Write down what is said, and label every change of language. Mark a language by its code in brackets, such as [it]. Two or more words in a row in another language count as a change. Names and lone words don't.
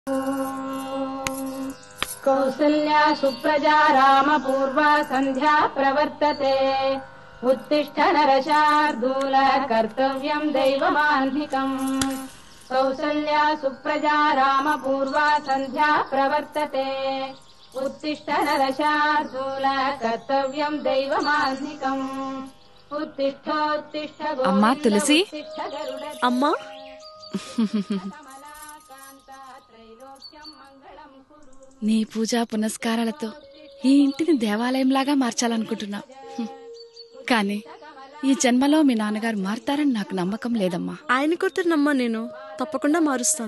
[sa] कौसल्या सुप्रजा रामपूर्वा सन्ध्या प्रवर्तते उत्तिष्ठ नरशार्दूल कर्तव्यं दैवमान्धिकम् कौसल्या सुप्रजा रामपूर्वा सन्ध्या प्रवर्तते उत्तिष्ठ नरशार्दूल कर्तव्यं दैवमान्धिकम् उत्तिष्ठोत्तिष्ठ [te] अम्मा तुलसी अम्मा నీ పూజా పునస్కారాలతో ఈ ఇంటిని దేవాలయంలాగా మార్చాలనుకుంటున్నా. కానీ ఈ జన్మలో మీ నాన్నగారు మారతారని నాకు నమ్మకం లేదమ్మా. ఆయన కూతురునమ్మా, నేను తప్పకుండా మారుస్తాను.